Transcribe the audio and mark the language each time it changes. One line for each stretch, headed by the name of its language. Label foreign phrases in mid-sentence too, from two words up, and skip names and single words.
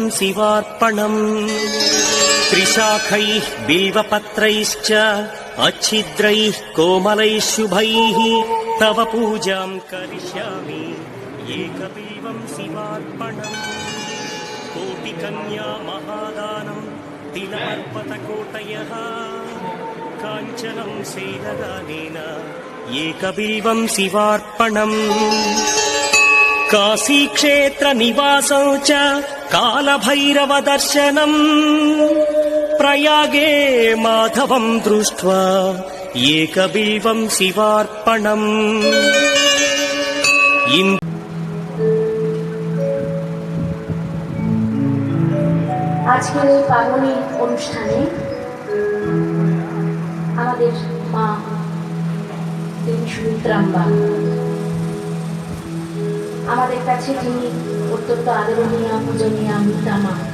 Sanskrit: शिवार्पणम् त्रिशाखैः बिल्वपत्रैश्च अच्छिद्रैः कोमलैः शुभैः तव पूजां करिष्यामि एकबिल्वं शिवार्पणम् कोटिकन्या महादानं तिलपर्वतकोटयः काञ्चनं सेनदानेन एकबिल्वं शिवार्पणम् काशीक्षेत्रनिवासौ च कालभैरवदर्शनम् प्रयागे माधवं दृष्ट्वा एकबिल्वं शिवार्पणम्
Bangla: আজকের এই পার্বণী অনুষ্ঠানে আমাদের মা দেবী সুমিত্রাম্বা আমাদের কাছে তিনি অত্যন্ত আদরণীয় পূজনীয় মিতা মা।